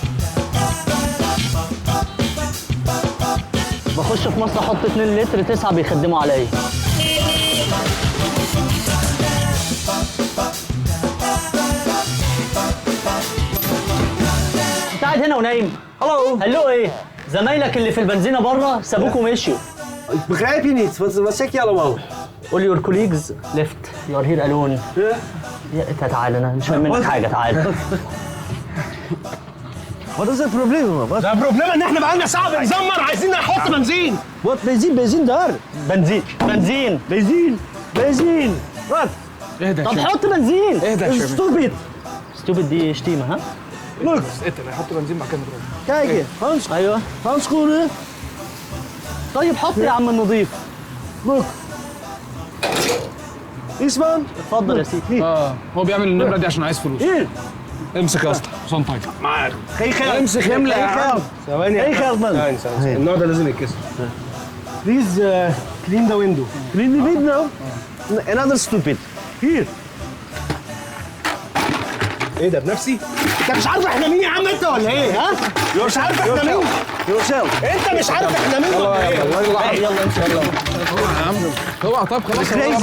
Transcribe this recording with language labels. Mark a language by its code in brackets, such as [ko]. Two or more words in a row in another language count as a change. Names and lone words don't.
[ar] بخش في مصر احط 2 لتر 9 بيخدموا عليا. انت قاعد هنا ونايم؟ هلو ايه؟ زمايلك اللي في البنزينه بره سابوك ومشيوا. [nl] Ik begrijp je niet. Wat zeg je allemaal? [en] All your colleagues left. You are here alone. [ar] يا انت تعال انا مش فاهم منك حاجه تعال. [nl] Wat is het probleem, man? [ar] ده بروبلم ان احنا بقالنا ساعه بنزمر عايزين نحط بنزين. [nl] Wat? Benzine daar. [ar] بنزين بنزين [nl] Benzine. Wat? [ar] اهدى يا طب شباب. حط بنزين. اهدى يا شباب. [en] Stupid. [ar] ستوبد دي شتيمه ها؟ [en] Look. [ar] اتقل هيحط بنزين مكان الراجل. [nl] Kijk je. [ar] ايوه [nl] Handschoenen. [ar] طيب حط يا عم النظيف. [en] Look. Isman. [ar] اتفضل يا سيدي. هو بيعمل النمره دي عشان عايز فلوس. [nl] Hier. [ar] امسك يا اسطى حسام طيب. معاك. خي خير. امسك املى يا عم. ثواني. [nl] Geen geld, man. [ar] ثواني. النوع ده لازم يتكسر. [en] Please clean the window. clean the window. Another stupid. [nl] Hier. [ar] ايه ده بنفسي؟ انت مش عارف احنا مين يا عم انت ولا ايه ها؟ مش عارف احنا مين؟ [en] Yourself. [ar] انت مش عارف احنا مين ولا ايه؟ يلا امشي يلا. اوعى يا عم اوعى طب خلاص. [en] Crazy.